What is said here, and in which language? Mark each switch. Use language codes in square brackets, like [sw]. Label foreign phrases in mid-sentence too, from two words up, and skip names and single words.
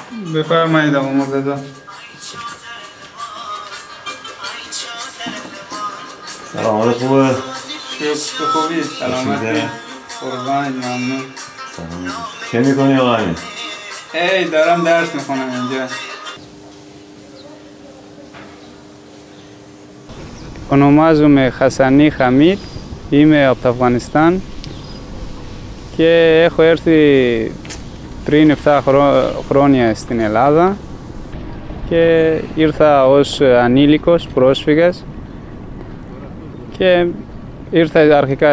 [fa] بفرمایید آقا مرتضی. سلام حالت خوبه؟ شکر خوبی؟ سلامتی؟ قربان ممنون. چه میکنی آقا امین؟ دارم درس میخونم اینجا. [el] Ονομάζομαι Χασανή Χαμίτ, είμαι από το Αφγανιστάν και έχω έρθει πριν 7 χρόνια στην Ελλάδα και ήρθα ως ανήλικος πρόσφυγας και ήρθα αρχικά